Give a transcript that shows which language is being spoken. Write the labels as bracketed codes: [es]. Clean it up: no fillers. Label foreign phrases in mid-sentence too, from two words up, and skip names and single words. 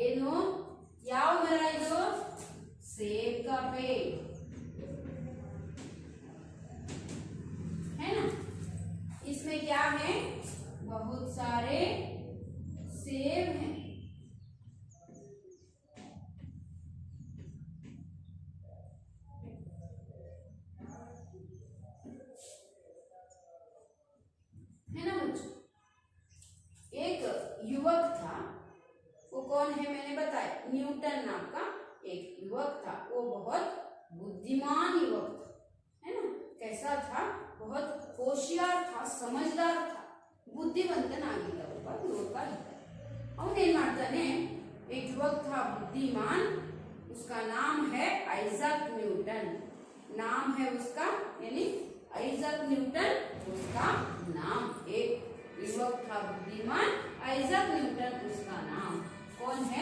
[kn] ಏನು, ಯಾವ ಮರ ಇದು? [hi] सेब का पेड़, है ना? इसमें क्या है? बहुत सारे सेब हैं। है ना बच्चों? एक युवक था, वो कौन है मैंने बताया, न्यूटन नाम का एक युवक था। वो बहुत बुद्धिमान युवक था, है ना? कैसा था? बहुत होशियार था, समझदार था, [kn] ಬುದ್ಧಿವಂತನಾಗಿದ್ದ ಒಬ್ಬ ಯುವಕ ಇದ್ದ। ಅವನೇನ್ ಮಾಡ್ತಾನೆ, [hi] एक युवक था बुद्धिमान, उसका नाम है आइजैक न्यूटन, नाम है उसका, यानी आइजैक न्यूटन उसका नाम। एक युवक था बुद्धिमान, आइजैक न्यूटन उसका नाम। कौन है?